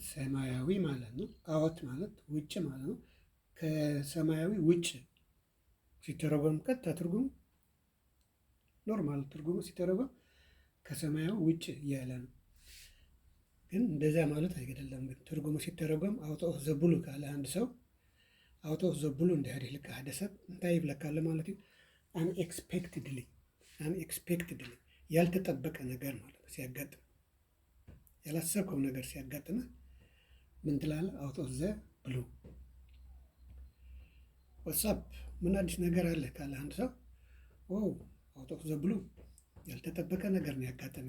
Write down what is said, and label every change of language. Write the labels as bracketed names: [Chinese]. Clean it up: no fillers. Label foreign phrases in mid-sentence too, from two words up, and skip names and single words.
[Amharic] ሰማያዊ ማለት ነው። አወት ማለት ውጭ ማለት ነው። ከሰማያዊ ውጭ ሲተረጎም ቀጥታ ትርጉም ኖርማል ትርጉሙ ሲተረጎም ከሰማያዊ ውጭ እያለ ነው። ግን እንደዚያ ማለት አይገደለም። ግን ትርጉሙ ሲተረጎም [English] out of the blue [Amharic] ካለ አንድ ሰው [English] out of the blue [Amharic] እንዲህ ልክ [Tigrinya] ሓደ ሰብ እንታይ ይብለካለ ማለት እዩ። [Amharic] አንኤክስፔክትድሊ ያልተጠበቀ ነገር ማለት ነው። ሲያጋጥም ያላሰብከው ነገር ሲያጋጥምህ ምን ትላለህ? [English] out of the blue። [Amharic] ዋትሳፕ ምን አዲስ ነገር አለ ካለ አንድ ሰው [English] out of the blue [Amharic] ያልተጠበቀ ነገር ነው ያጋጠመኝ